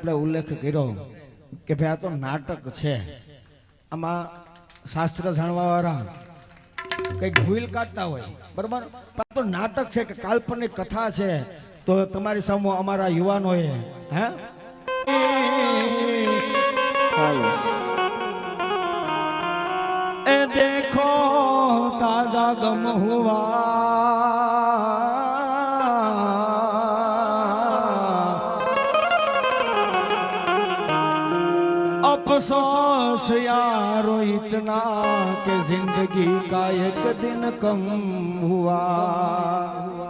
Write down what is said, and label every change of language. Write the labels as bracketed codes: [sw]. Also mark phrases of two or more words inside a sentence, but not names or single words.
[gu] આપણે ઉલ્લેખ કર્યો કે ભાઈ આ તો નાટક છે આમાં શાસ્ત્ર જાણવા વાળા કંઈક ભૂલ કાઢતા હોય બરાબર પણ આ તો નાટક છે કે કાલ્પનિક કથા છે તો તમારી સામે અમારા યુવાનોએ હે [hi] ए देखो ताजा गम हुआ अफसोस यारो इतना कि जिंदगी का एक दिन कम हुआ